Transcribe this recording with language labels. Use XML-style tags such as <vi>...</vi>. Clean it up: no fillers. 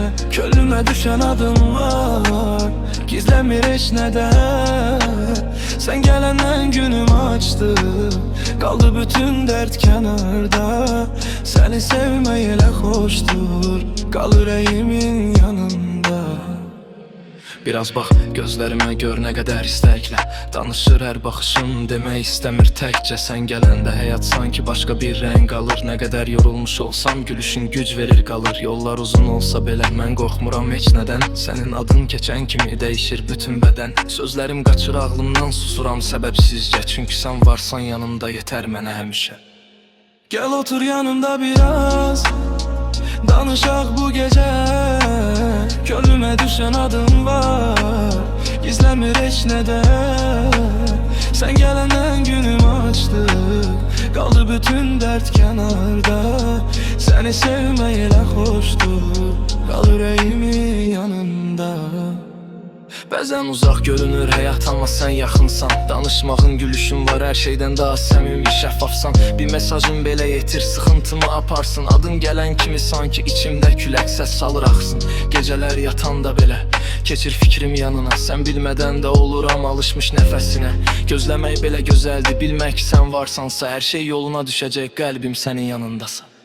<tr>Könlüme düşen adım var, gizlemir hiç neden. Sen gelenden günüm açtı, kaldı bütün dert kenarda. Seni sevmeyle hoştur, kal yüreğimin yanında.</tr> <az>Biraz bax gözlərimə gör nə qədər istəklə danışır hər baxışım, demək istəmir təkcə. Sən gələndə həyat sanki başqa bir rəng alır. Nə qədər yorulmuş olsam gülüşün güc verir qalır. Yollar uzun olsa belə mən qorxmuram heç nədən. Sənin adın keçən kimi dəyişir bütün bədən. Sözlərim qaçır ağlımdan, susuram səbəbsizcə. Çünki sən varsan yanımda yetər mənə həmişə. Gəl otur yanımda biraz, danışaq bu gece.</az> <tr>Könlüme düşen adım var, gizlemir hiç neden. Sen gelenden günüm açtı, kaldı bütün dert kenarda. Seni sevmeyle hoştur, kal yüreğimin yanında.</tr> <az>Bəzən uzaq görünür həyat, amma sən yaxınsan. Danışmağın, gülüşün var, hər şeydən daha səmimi, şəffafsan. Bir mesajın belə yetir, sıxıntımı aparsın. Adın gələn kimi sanki içimdə külək səs salır axsın. Gecələr yatanda belə keçir fikrim yanına. Sən bilmədən də oluram alışmış nəfəsinə. Gözləmək belə gözəldir, bilmək ki sən varsansa. Hər şey yoluna düşəcək, qəlbim sənin yanındasa.</az>